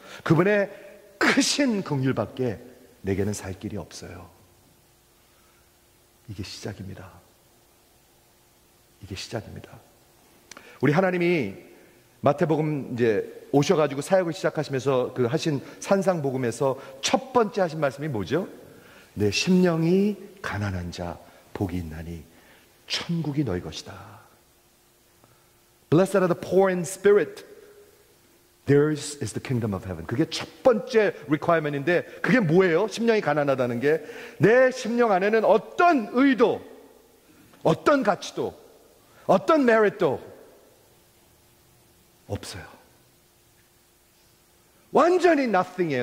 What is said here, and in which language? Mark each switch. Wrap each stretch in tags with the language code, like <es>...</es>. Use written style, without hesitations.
<ko>그분의 크신 긍휼밖에 내게는 살 길이 없어요. 이게 시작입니다. 이게 시작입니다. 우리 하나님이 마태복음 이제 오셔가지고 사역을 시작하시면서 그 하신 산상복음에서 첫 번째 하신 말씀이 뭐죠? 내 심령이 가난한 자 복이 있나니 천국이 너희 것이다.</ko> <en>Blessed are the poor in spirit. Theirs is the kingdom of heaven.</en> <ko>그게 첫 번째 requirement인데 그게 뭐예요? 심령이 가난하다는 게 내 심령 안에는 어떤 의도, 어떤 가치도, 어떤 메rit도 없어요. 완전히 nothing이에요.</ko>